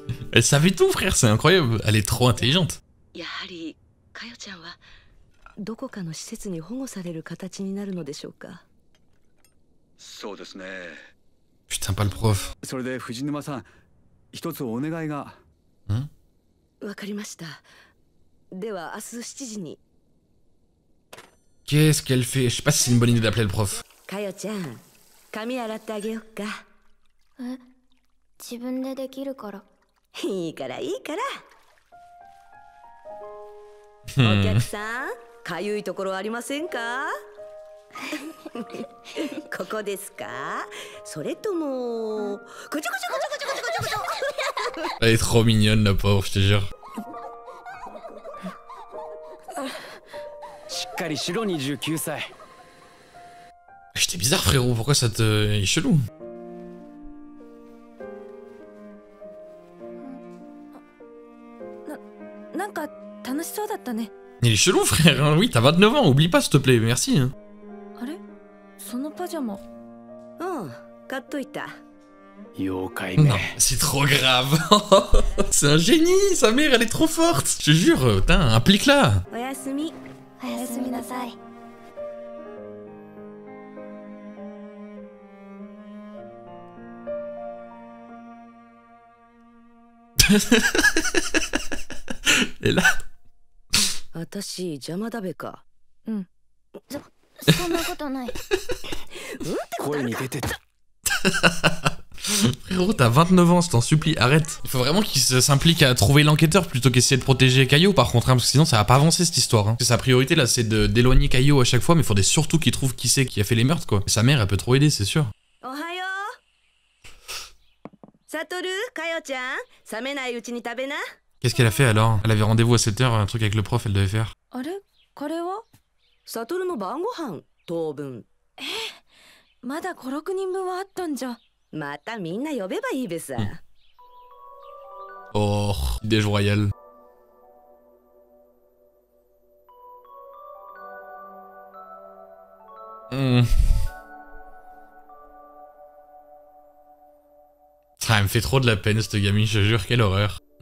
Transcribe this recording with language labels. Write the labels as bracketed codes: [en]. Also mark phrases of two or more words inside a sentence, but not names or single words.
[fr] Elle savait tout, frère, c'est incroyable. Elle est trop intelligente. [ja] やはりかよちゃんはどこかの施設に保護される形になるのでしょうか。そうですね。 [fr] Putain, pas le prof. [ja] それで藤沼さん、一つお願いが。わかりました。では明日7時に。 [fr] Qu'est-ce qu'elle fait? Je sais pas si c'est une bonne idée d'appeler le prof. [ja] かよちゃん、髪洗ってあげよっか。え、自分でできるから。いいからいいから。お客さん、かゆいところありませんか？ここですか？それともこちょこちょこちょこちょこちょこちょこ。 [fr] Elle est trop mignonne, la pauvre, je te jure. [ja] しっかりしろ29歳。 [fr] J'étais bizarre, frérot, pourquoi ça te... Il est chelou. Il est chelou, frère, hein. Oui, t'as 29 ans, oublie pas, s'il te plaît, merci. Hein. [ja] うん、買っといた。妖怪め。 [fr] Non, c'est trop grave. C'est un génie, sa mère, elle est trop forte. Je te jure, putain, implique-la. [ja] おやすみ。おやすみなさい。 [fr] Et là... [ja] 私邪魔だべか。そんなことない。声に出てた。 [fr] Frérot, t'as 29 ans, je t'en supplie, arrête. Il faut vraiment qu'il s'implique à trouver l'enquêteur plutôt qu'essayer de protéger Caillou par contre, hein, parce que sinon ça va pas avancer cette histoire. Hein. Parce que sa priorité là, c'est d'éloigner Caillou à chaque fois, mais il faudrait surtout qu'il trouve qui c'est qui a fait les meurtres, quoi. Et sa mère, elle peut trop aider, c'est sûr. [ja] おはよう。サトル、かよちゃん、冷めないうちに食べな。 [fr] Qu'est-ce qu'elle a fait alors? Elle avait rendez-vous à 7h, un truc avec le prof, elle devait faire. [ja] サトルの晩ご飯、当分。まだ5、6人分はあったんじゃ。またみんな呼べばいいべさ。 [fr] Oh, déj royal. Ça elle me fait trop de la peine cette gamine, je te jure, quelle horreur.